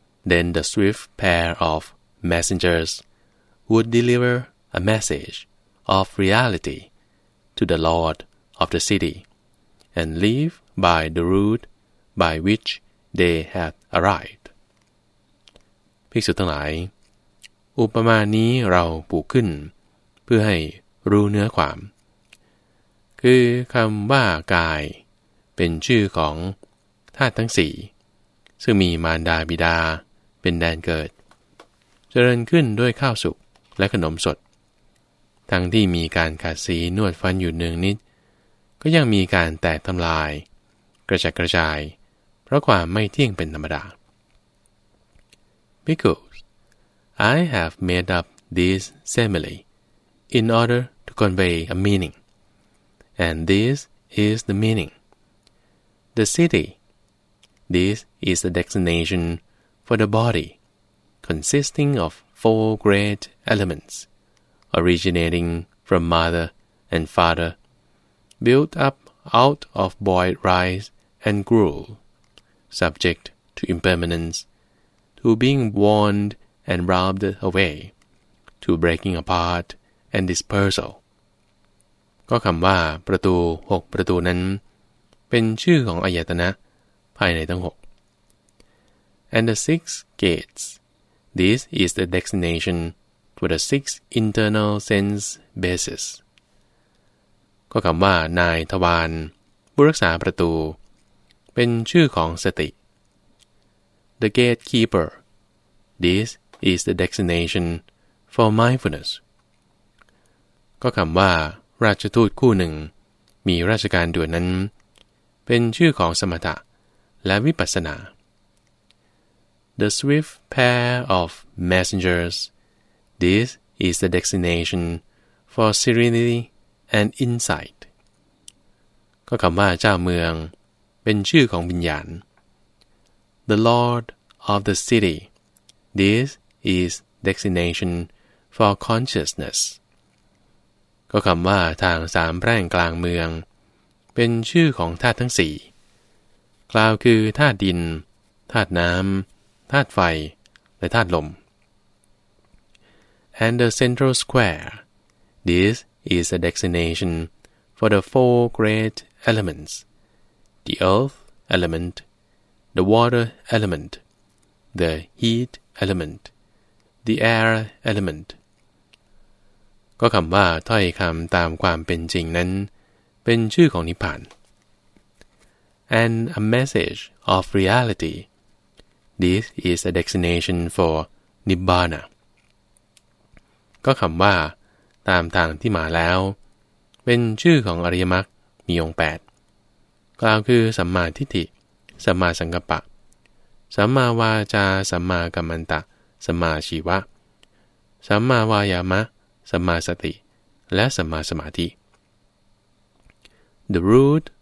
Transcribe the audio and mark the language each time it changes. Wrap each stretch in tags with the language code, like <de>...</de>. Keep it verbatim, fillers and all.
<en>Then the swift pair of messengers would deliver a message of reality to the lord of the city, and leave by the route by which they had arrived.</en> <th>ภิกษุทั้งหลาย อุปมานี้เราปูขึ้นเพื่อให้รู้เนื้อความ คือคำว่ากายเป็นชื่อของธาตุทั้งสี่ซึ่งมีมารดาบิดาเป็นแดนเกิดเจริญขึ้นด้วยข้าวสุกและขนมสด ทั้งที่มีการขัดสีนวดฟันอยู่เนืองนิดก็ยังมีการแตกทำลายกระจัดกระจายเพราะความไม่เที่ยงเป็นธรรมดา</th> <en>Because I have made up this simile in order to convey a meaning, and this is the meaning. The city, this is the designation for the body, consisting of four great elements. Originating from mother and father, built up out of boiled rice and gruel, subject to impermanence, to being worn and robbed away, to breaking apart and dispersal.</en> <th>ก็คำว่าประตูหกประตูนั้นเป็นชื่อของอายตนะภายในทั้งหก</th> <en>And the six gates, this is the designation. for the six internal sense bases</en> <th>ก็คำว่านายทวารผู้รักษาประตูเป็นชื่อของสติ</th> <en>The gatekeeper, this is the designation for mindfulness</en> <th>ก็คำว่าราชทูตคู่หนึ่งมีราชการด่วนนั้นเป็นชื่อของสมถะและวิปัสสนา</th> <en>The swift pair of messengersThis is the destination for serenity and insight.</en> <th>ก็คำว่าเจ้าเมืองเป็นชื่อของวิญญาณ</th> <en>The lord of the city. This is destination for consciousness.</en> <th>ก็คำว่าทางสามแพร่งกลางเมืองเป็นชื่อของธาตุทั้งสี่กล่าวคือธาตุดินธาตุน้ำธาตุไฟและธาตุลม</th> <en>And the central square. This is a designation for the four great elements: the earth element, the water element, the heat element, the air element.</en> <th>ก็คำว่าถ้อยคำตามความเป็นจริงนั้นเป็นชื่อของนิพพาน</th> <en>And a message of reality. This is a designation for Nibbana.</en> <th>ก็คำว่าตามทางที่มาแล้วเป็นชื่อของอริยมรรคมีองค์แปดกล่าวคือสัมมาทิฏฐิสัมมาสังกัปปะสัมมาวาจาสัมมากัมมันตะสัมมาชีวะสัมมาวายามะสัมมาสติและสัมมาสมาธิ</th> <en>The route</en>